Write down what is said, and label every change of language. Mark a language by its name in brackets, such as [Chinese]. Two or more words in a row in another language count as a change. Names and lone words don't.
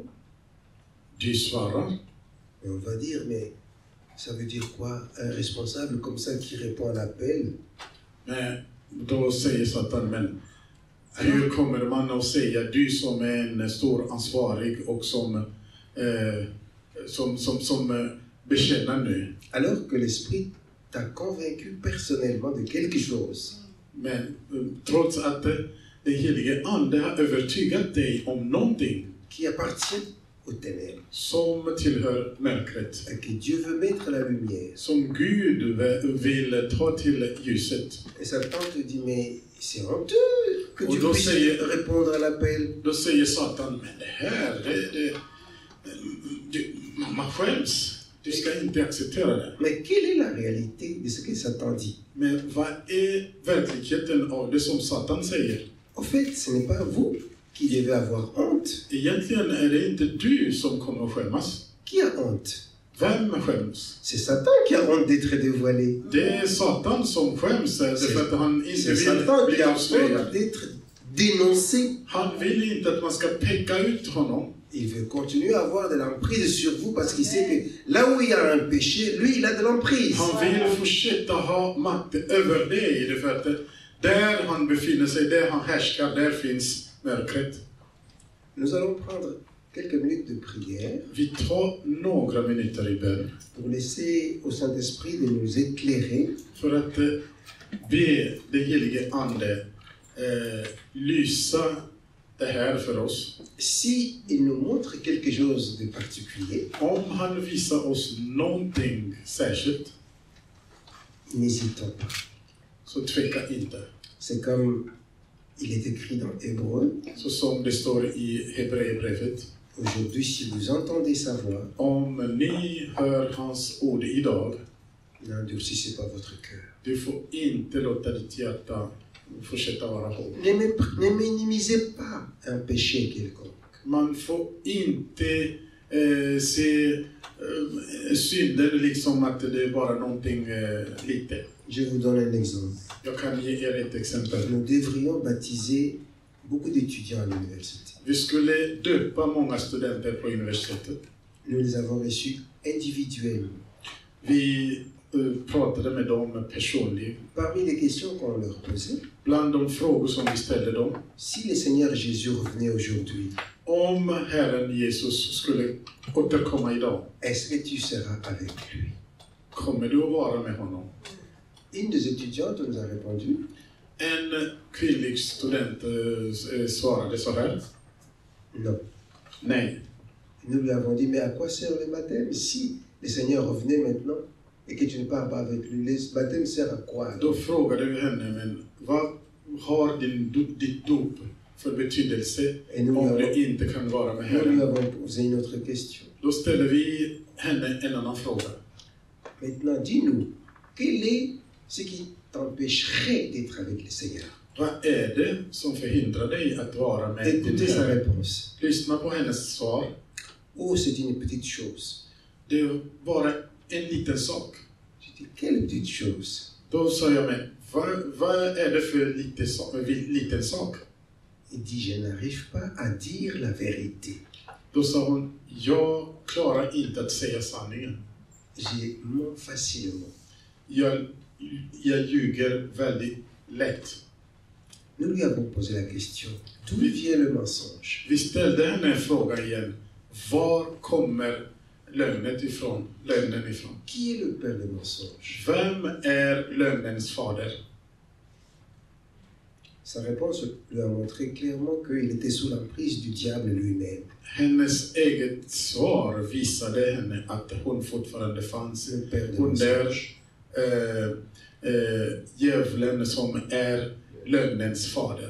[Swedish] Du svarar. [French] et on va dire, mais ça veut dire quoi? Un responsable comme ça qui répond à l'appel? [Swedish] Men då säger Satan, men hur kommer man att säga du som är en stor ansvarig och som bekänner nu? [French] Alors que l'Esprit t'a convaincu personnellement de quelque chose. [Swedish] Men trots att den helige Ande har övertygat dig om någonting [French] Qui appartient aux ténèbres. [Swedish] som tillhör mörkret, [French] Et que Dieu veut mettre la lumière. [Swedish] som Gud vill ta till ljuset. [French] Et Satan te dit, mais c'est honteux que [Swedish] Och [French] tu [Swedish] då [French] puisses [Swedish] säger- [French] répondre à l'appel. [Swedish] Då säger Satan, men det här, man skäms. Du ska inte acceptera det. [French] Mais quelle est la réalité de ce que Satan dit? [Swedish] Men vad är verkligheten av det som Satan säger? [French] En fait, ce n'est pas vous qui devez avoir honte. [Swedish] Egentligen är det inte du som kommer att skämmas. [French] Qui a honte? [Swedish] Vem skäms? [French] C'est Satan qui a honte d'être dévoilé. [Swedish] Det är Satan som skäms därför att han inte [French] C'est [Swedish] vill [French] Satan [Swedish] bli [French] qui a [Swedish] avslöjad. [French] honte d'être dénoncé. [Swedish] Han vill inte att man ska peka ut honom. [French] Il veut continuer à avoir de l'emprise sur vous parce qu'il sait que là où il y a un péché, lui, il a de l'emprise. [Swedish] Han vill fortsätta ha makt över dig, därför att där han befinner sig, där han härskar, där finns mörkret. [French] Nous allons prendre quelques minutes de prière [Swedish] Vi tar några minuter i bön [French] pour laisser au Saint-Esprit de nous éclairer [Swedish] för att be den helige Ande lysa det här för oss. [French] si il nous montre quelque chose de particulier. [Swedish] Om han visar oss någonting särskilt, [French] N'hésitons pas. [Swedish] så tveka inte. [French] C'est comme il est écrit dans Hébreu. [Swedish] Så som det står i Hebreerbrevet. [French] Aujourd'hui, si vous entendez sa voix, [Swedish] Om ni hör hans ord idag, [French] n'endurcissez pas votre cœur. [Swedish] du får inte låta ditt hjärta fortsätta vara hårt. [French] Ne minimisez pas un péché quelconque. [Swedish] Man får inte se synden liksom att det är bara någonting lite. [French] Je vous donne un exemple. [Swedish] Jag kan ge er ett exempel. [French] Nous devrions baptiser beaucoup d'étudiants à l'université. [Swedish] Vi skulle döpa många studenter på universitetet. [French] Nous les avons reçus individuellement. [Swedish] Vi pratade med dem personligen. [French] Parmi les questions qu'on leur posait, [Swedish] Bland de frågor som vi ställde dem. [French] si le Seigneur Jésus revenait aujourd'hui, [Swedish] Om Herren Jesus skulle återkomma idag, [French] est-ce que tu seras avec lui? [Swedish] kommer du att vara med honom? [French] Une des étudiantes nous a répondu, [Swedish] En kvinnlig student svarade så här. [French] non. [Swedish] Nej. [French] Nous lui avons dit, mais à quoi sert le baptême si le Seigneur revenait maintenant et que tu ne pars pas avec lui? Le baptême sert à quoi? [Swedish] Då frågade vi henne, men vad har ditt dop för betydelse om du inte kan vara med [French] Nous lui [Swedish] Herren? [French] avons posé une autre question. [Swedish] Då ställer vi henne en annan fråga. [French] Maintenant, dis-nous, quel est ce qui t'empêcherait d'être avec le Seigneur? [Swedish] Vad är det som förhindrar dig att vara med din [French] Écoutez sa [Swedish] Herre? [French] réponse. [Swedish] Lyssna på hennes svar. [French] Oh, c'est une petite chose. [Swedish] Det är bara en liten sak. [French] Je dis, quelle petite chose? [Swedish] Då sa jag mig, vad är det för liten sak? [French] Il dit, je n'arrive pas à dire la vérité. [Swedish] Då sa hon, jag klarar inte att säga sanningen. [French] Je mens facilement. [Swedish] Jag ljuger väldigt lätt. [French] Nous lui avons posé la question, d'où vient le mensonge? [Swedish] Vi ställde henne en fråga igen. Var kommer lögnen ifrån? [French] Qui est le père de mensonge? [Swedish] Vem är lögnens fader? [French] Sa réponse lui a montré clairement qu'il était sous l'emprise du diable lui-même. [Swedish] Hennes eget svar visade henne att hon fortfarande fanns [French] Le père de [Swedish] under [French] mensonge. [Swedish] djävulen som är lögnens fader.